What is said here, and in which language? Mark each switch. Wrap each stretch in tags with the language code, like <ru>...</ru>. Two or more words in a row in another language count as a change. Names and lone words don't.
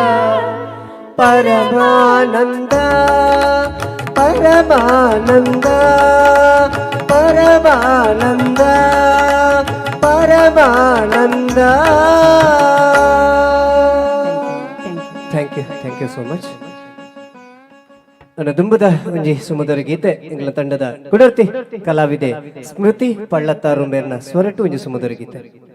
<sa>ಪರಮಾನಂದ ಪರಮಾನಂದ ಪರಮಾನಂದ ಪರಮಾನಂದ</sa> <en>thank you so much.</en> <tcy>ನನ್ನ ದುಂಬದ ಒಂಜಿ ಸುಮಧುರ ಗೀತೆ ಎಂಗ್ಲ ತಂಡದ ಕುಡರ್ತಿ ಕಲಾವಿದೆ ಸ್ಮೃತಿ ಪಳ್ಳತ್ತಾರು ಮೇರ್ನ ಸ್ವರಟು ಒಂಜಿ ಸುಮಧುರ ಗೀತೆ.</tcy>